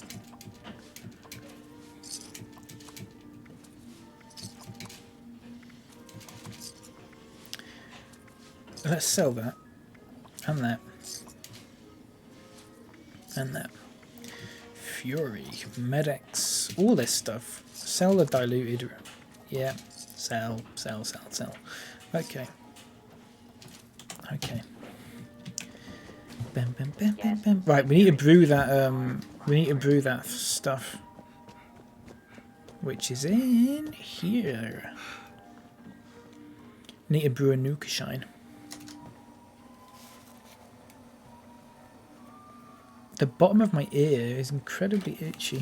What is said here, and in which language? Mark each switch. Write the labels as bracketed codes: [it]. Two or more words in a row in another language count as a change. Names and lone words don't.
[en] Let's sell that. And that. And that. Fury. Medics. All this stuff. Sell the diluted. Yeah. Sell. Okay. Okay. Bam, bam, bam, bam, bam. Right, we need to brew that. We need to brew that stuff, which is in here. Need to brew a Nukashine. The bottom of my ear is incredibly itchy.